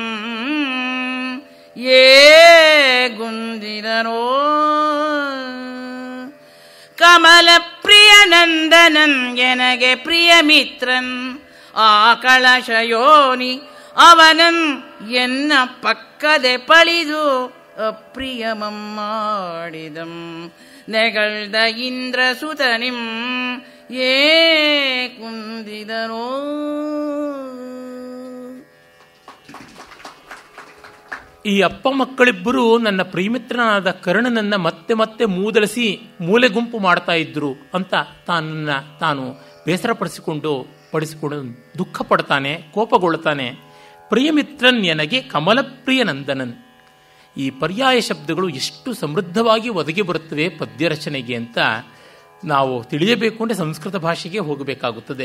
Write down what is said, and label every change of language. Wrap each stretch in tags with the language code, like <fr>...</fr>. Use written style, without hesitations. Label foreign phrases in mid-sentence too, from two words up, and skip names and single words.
<kn>ಏ ಗುಂದಿದರೋ ಕಮಲ ಪ್ರಿಯನಂದನನ್ ಎನಗೆ ಪ್ರಿಯ ಮಿತ್ರನ್ ಆ ಕಳಶಯೋನಿ ಅವನನ್ ಎನ್ನ ಪಕ್ಕದೆ ಪಳಿದು ಅಪ್ರಿಯಮಂ ಮಾಡಿದಂ ನೆಗಳ್ದ ಇಂದ್ರಸುತನಿಂ ಏ ಕುಂದಿದರೋ. ಈ ಅಪ್ಪ ಮಕ್ಕಳಿಬ್ಬರು ನನ್ನ ಪ್ರಿಯಮಿತ್ರನಾದ ಕರ್ಣನನ್ನ ಮತ್ತೆ ಮತ್ತೆ ಮೂದಲಿಸಿ ಮೂಲೆ ಗುಂಪು ಮಾಡ್ತಾ ಇದ್ರು ಅಂತ ತಾನು ಬೇಸರಪಡಿಸಿಕೊಂಡು ದುಃಖ ಪಡ್ತಾನೆ, ಕೋಪಗೊಳ್ತಾನೆ. ಪ್ರಿಯಮಿತ್ರನ್ ಎನಗೆ ಕಮಲಪ್ರಿಯ ನಂದನನ್. ಈ ಪರ್ಯಾಯ ಶಬ್ದಗಳು ಎಷ್ಟು ಸಮೃದ್ಧವಾಗಿ ಒದಗಿ ಬರುತ್ತವೆ ಪದ್ಯ ರಚನೆಗೆ ಅಂತ ನಾವು ತಿಳಿಯಬೇಕು ಅಂದರೆ ಸಂಸ್ಕೃತ ಭಾಷೆಗೆ ಹೋಗಬೇಕಾಗುತ್ತದೆ.</kn>